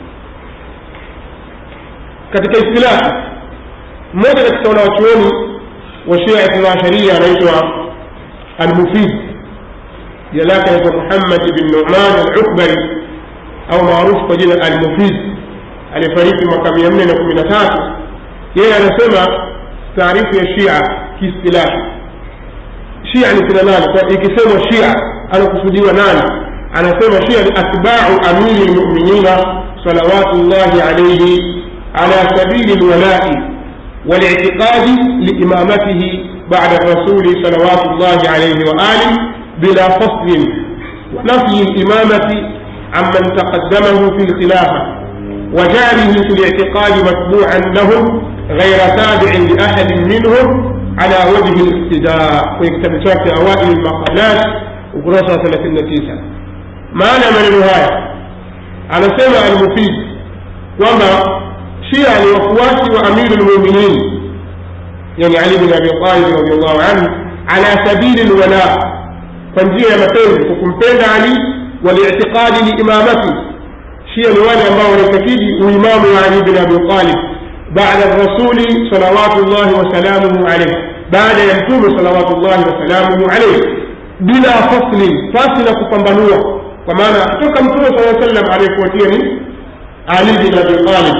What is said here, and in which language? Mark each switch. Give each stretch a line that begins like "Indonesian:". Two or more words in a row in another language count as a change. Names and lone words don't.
Swahili: Katika istilahi, mmoja katika wanawachuoni wa Shia Ithnaasharia anaitwa Al-Mufid, jina lake anaitwa Muhammad ibn Nu'man al-Ukbari au maarufu kwa jina Al-Mufid, alifariki mwaka 413. Yeye anasema taarifu ya Shia kiistilahi, Shia ni kina nani? Kwa ikisemwa Shia anakusudiwa nani? Anasema Shia ni
Arabic: أتباع أمير المؤمنين صلوات الله عليه على سبيل الولاء والاعتقاد لإمامته بعد الرسول صلوات الله عليه وآله بلا فصل ونفي الإمامة عمن تقدمه في الخلافة وجعله في الاعتقاد متبوعا لهم غير تابع لأحد منهم على وجه الاقتداء. ويكتب في أوائل المقالات وقرصة 39. معنى من النهاية على سمع المفيد وما
Swahili: Shia ni wafuasi wa Amir al-Mu'minin, yani Ali bin Abi Talib
Arabic: رضي الله عنه, على سبيل الولاء,
Swahili: kwa njia ya mapenzi, kumpenda Ali,
Arabic: والاعتقاد لإمامة.
Swahili: Shia ni wale ambao wanaitakidi uimamu wa Ali bin Abi Talib baada
Arabic: الرسول صلوات الله وسلامه عليه,
Swahili: baada ya mtume
Arabic: صلوات الله وسلامه عليه,
Swahili: bila fasli na kupambanua, kwa maana kutoka mtume
Arabic: صلى الله عليه وسلم
Swahili: aliyefuatia ni Ali bin Abi Talib.